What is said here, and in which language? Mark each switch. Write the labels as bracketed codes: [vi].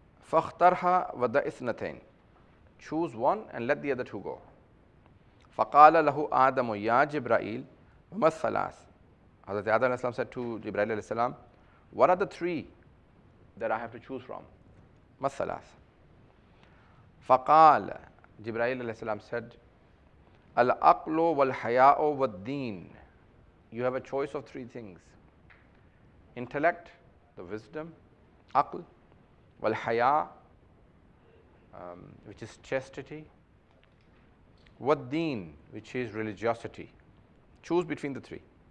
[ar] فَاخْتَرْهَا وَدَعِ اثْنَتَيْنِ. [en] Choose one and let the other two go. [ar] فَقَالَ لَهُ آدَمُ يَا جِبْرَائِيل وَمَا الثَّلَاثِ. [en] Hazrat Adam ﷺ said to Jibreel ﷺ, what are the three that I have to choose from? [ar] مَا الثَّلَاثِ. فَقَالَ, [en] Jibreel ﷺ said, [ar] الْعَقْلُ وَالْحَيَاءُ وَالدِّينُ. [en] You have a choice of three things. Intellect, the wisdom, aql, wal-haya, which is chastity, wad-deen, which is religiosity. Choose between the three.